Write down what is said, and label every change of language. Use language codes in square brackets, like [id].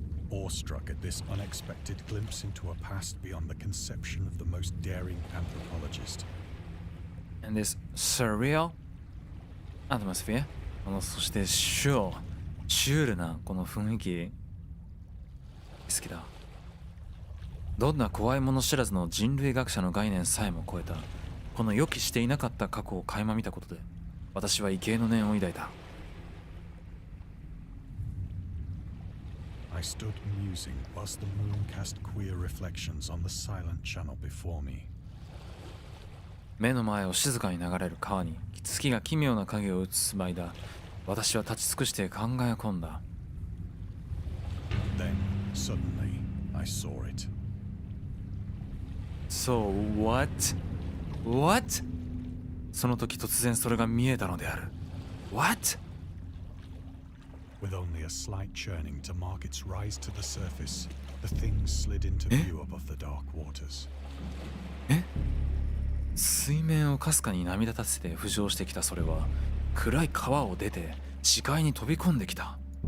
[en] Awestruck at this unexpected glimpse into a past beyond the conception of the most daring anthropologist. And this surreal atmosphere. [ja] そしてシュールなこの雰囲気好きだ。どんな怖いもの知らずの人類学者の概念さえも超えたこの予期していなかった過去を垣間見たことで私は畏敬の念を抱いた。 [en] I stood musing whilst the moon cast queer reflections on the silent channel before me. [ja] 目の前を静かに流れる川に月が奇妙な影を映す間私は立ち尽くして考え込んだ。 [en] Then, suddenly, I saw it. So what? What? [ja] その時突然それが見えたのである。 [en] What? With only a slight churning to mark its rise to the surface, the thing slid into view above the dark waters. [ja] 水面をかすかに波立たせて浮上してきたそれは暗い川を出て視界に飛び込んできた。